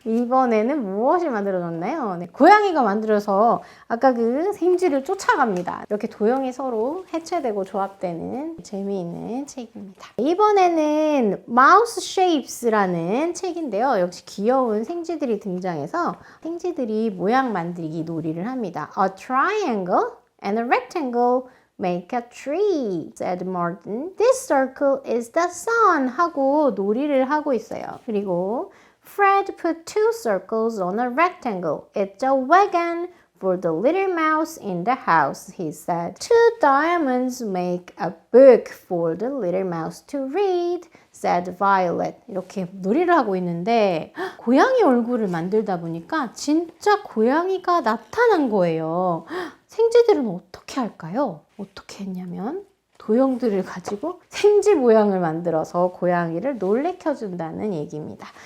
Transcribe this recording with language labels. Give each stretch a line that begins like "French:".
Korean: 이번에는 무엇이 만들어졌나요? 네, 고양이가 만들어서 아까 그 생쥐를 쫓아갑니다. 이렇게 도형이 서로 해체되고 조합되는 재미있는 책입니다. 이번에는 Mouse Shapes라는 책인데요. 역시 귀여운 생쥐들이 등장해서 생쥐들이 모양 만들기 놀이를 합니다.
English: A triangle and a rectangle make a tree, said Martin. This circle is the sun
Korean: 하고 놀이를 하고 있어요. 그리고
English: Fred put two circles on a rectangle. It's a wagon for the little mouse in the house, he said. Two diamonds make a book for the little mouse to read, said Violet.
Korean: 이렇게 놀이를 하고 있는데 고양이 얼굴을 만들다 보니까 진짜 고양이가 나타난 거예요. 생쥐들은 어떻게 할까요? 어떻게 했냐면 도형들을 가지고 생쥐 모양을 만들어서 고양이를 놀래켜준다는 얘기입니다.